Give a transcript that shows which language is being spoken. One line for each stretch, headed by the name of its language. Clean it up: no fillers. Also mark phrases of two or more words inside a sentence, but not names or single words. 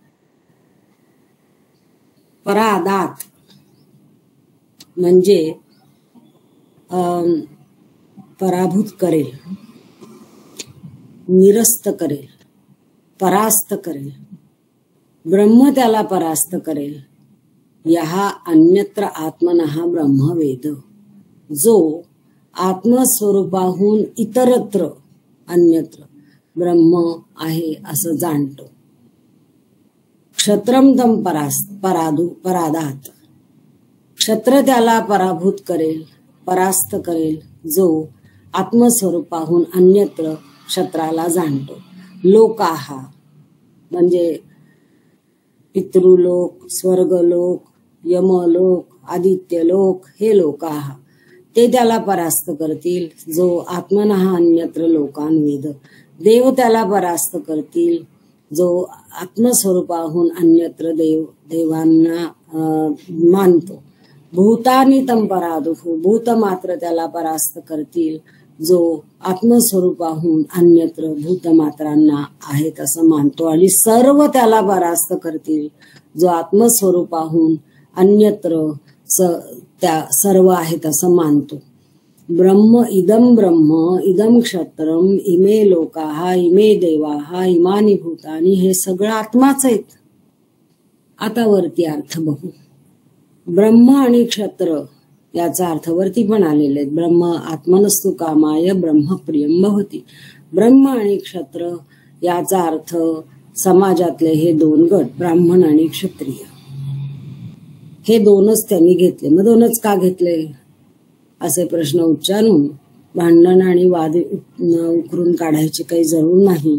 Marathi: परादात म्हणजे पराभूत करेल, निरस्त करेल, परास्त करेल. ब्रह्म त्याला परास्त करेल.
Sanskrit: यहा अन्यत्र आत्मनः ब्रह्मवेद,
Marathi: जो आत्मस्वरूपाहून इतरत्र अन्यत्र ब्रह्म आहे असं जाणतो.
Sanskrit: क्षत्रम तम परादात,
Marathi: क्षत्र त्याला पराभूत करेल, परास्त करेल, जो आत्मस्वरूपाहून अन्यत्र क्षत्राला जाणतो. लोकाहा म्हणजे पितृलोक, स्वर्गलोक, यमलोक, आदित्यलोक हे लोकाहा. ते त्याला परास्त करतील. जो
Sanskrit: आत्मनः अन्यत्र लोकान वेद,
Marathi: देव त्याला परास्त करतील. जो आत्मस्वरूपाहून अन्यत्र देवांना मानतो.
Sanskrit: भूतानी तम परादुः,
Marathi: भूत मात्र त्याला परास्त करतील. जो आत्मस्वरूपाहून अन्यत्र भूतमात्रांना आहेत असं मानतो. आणि सर्व त्याला परास्त करतील. जो आत्मस्वरूपाहून अन्यत्र त्या सर्व आहेत असं मानतो.
Sanskrit: ब्रह्म इदम क्षत्रम इमे लोकाः इमे देवाः इमानी भूतानी,
Marathi: हे सगळं आत्माच आहेत. आता वरती अर्थ बघू. ब्रह्म आणि क्षत्र याचा अर्थ वरती पण आलेले आहेत.
Sanskrit: ब्रह्म आत्मनस्तु कामाय ब्रह्म प्रियम भवति.
Marathi: ब्रह्म आणि क्षत्र याचा अर्थ समाजातले हे दोन गट, ब्राह्मण आणि क्षत्रिय, हे दोनच त्यांनी घेतले. मग दोनच का घेतले असे प्रश्न उच्चारून भांडण आणि वाद उकरून काढायची काही जरूर नाही.